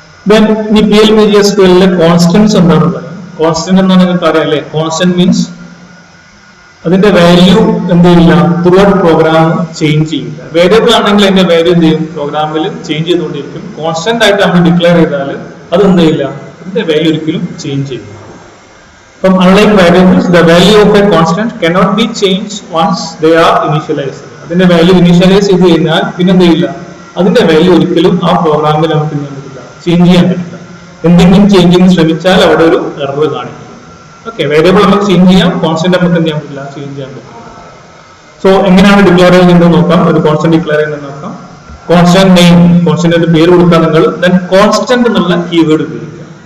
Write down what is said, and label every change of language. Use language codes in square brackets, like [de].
[ml] Then ഈ PL/MySQL constants എന്താണെന്ന് പറയാം. കോൺസ്റ്റന്റ് എന്ന് നിങ്ങൾക്ക് അറിയാം അല്ലേ, കോൺസ്റ്റന്റ് മീൻസ് അതിന്റെ വാല്യൂ എന്ത് ചെയ്യില്ല, ത്രൂ ഔട്ട് പ്രോഗ്രാം ചേഞ്ച് ചെയ്യില്ല. വേരിയബിൾ ആണെങ്കിൽ അതിന്റെ വാല്യൂ എന്ത് ചെയ്യും, പ്രോഗ്രാമിൽ ചേഞ്ച് ചെയ്തുകൊണ്ടിരിക്കും. കോൺസ്റ്റന്റ് ആയിട്ട് നമ്മൾ ഡിക്ലെയർ ചെയ്താൽ അത് എന്ത് ചെയ്യില്ല, അതിന്റെ വാല്യൂ ഒരിക്കലും ചേഞ്ച് ചെയ്യില്ല. [en] അപ്പം unlike variables, the value of a constant cannot be changed once they are initialized. [ml] അതിന്റെ വാല്യൂ ഇനീഷ്യലൈസ് ചെയ്ത് കഴിഞ്ഞാൽ പിന്നെ എന്ത് ചെയ്യില്ല, അതിന്റെ വാല്യൂ ഒരിക്കലും ആ പ്രോഗ്രാമിൽ നമുക്ക് ചെയ്യാൻ പറ്റില്ല, ചേഞ്ച് ചെയ്യാൻ പറ്റില്ല. എന്തെങ്കിലും ചേഞ്ച് ചെയ്യാൻ ശ്രമിച്ചാൽ അവിടെ ഒരു എറർ കാണിക്കും. ഓക്കെ, വേരിയബിൾ നമുക്ക് ചേഞ്ച് ചെയ്യാം, കോൺസ്റ്റന്റ് നമുക്ക് എന്ത് ചെയ്യാൻ പറ്റില്ല, ചേഞ്ച് ചെയ്യാൻ പറ്റില്ല. സോ എങ്ങനെയാണ് ഡിക്ലെയർ ചെയ്യുന്നത് നോക്കാം. ഒരു കോൺസ്റ്റന്റ് ഡിക്ലെയർ ചെയ്യുന്നത് നോക്കാം. കോൺസ്റ്റന്റ് നെയിം, കോൺസ്റ്റന്റ് പേര് കൊടുക്കാൻ നിങ്ങൾ ദെൻ കോൺസ്റ്റന്റ് എന്നുള്ള കീവേഡ് ഉപയോഗിക്കുക.